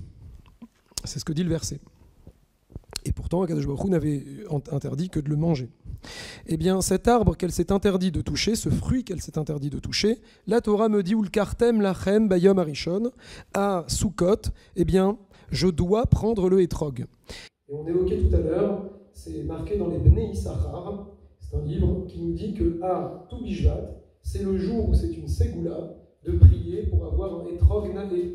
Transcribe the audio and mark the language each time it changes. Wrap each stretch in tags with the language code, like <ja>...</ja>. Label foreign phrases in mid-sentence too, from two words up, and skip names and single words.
<fr>C'est ce que dit le verset. Et pourtant,</fr> <he>הקדוש ברוך הוא</he> <fr>n'avait interdit que de le manger. Cet arbre qu'elle s'est interdit de toucher, ce fruit qu'elle s'est interdit de toucher, la Torah me dit «</fr> <he>ולקחתם לכם ביום הראשון</he> <fr>» à Sukkot, je dois prendre le hétrog. Et on évoquait tout à l'heure, c'est marqué dans les Bnei Issachar, c'est un livre qui nous dit que à Tu Bishvat, c'est le jour où c'est une ségoula de prier pour avoir un hétrog naé.</fr>